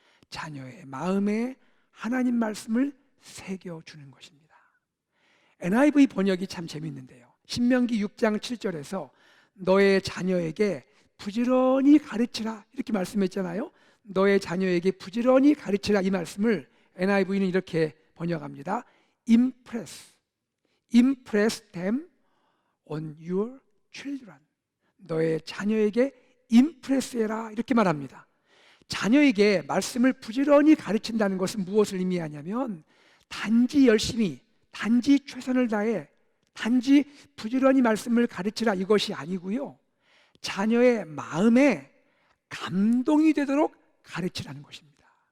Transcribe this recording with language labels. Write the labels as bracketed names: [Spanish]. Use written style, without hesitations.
[Korean] 자녀의 마음에 하나님 말씀을 새겨주는 것입니다. NIV 번역이 참 재밌는데요, 신명기 6장 7절에서 너의 자녀에게 부지런히 가르치라, 이렇게 말씀했잖아요. 너의 자녀에게 부지런히 가르치라, 이 말씀을 NIV는 이렇게 번역합니다. [English] Impress them on your children. [Korean] 너의 자녀에게 임프레스해라, 이렇게 말합니다. 자녀에게 말씀을 부지런히 가르친다는 것은 무엇을 의미하냐면 단지 열심히, 단지 최선을 다해, 단지 부지런히 말씀을 가르치라, 이것이 아니고요, 자녀의 마음에 감동이 되도록 가르치라는 것입니다.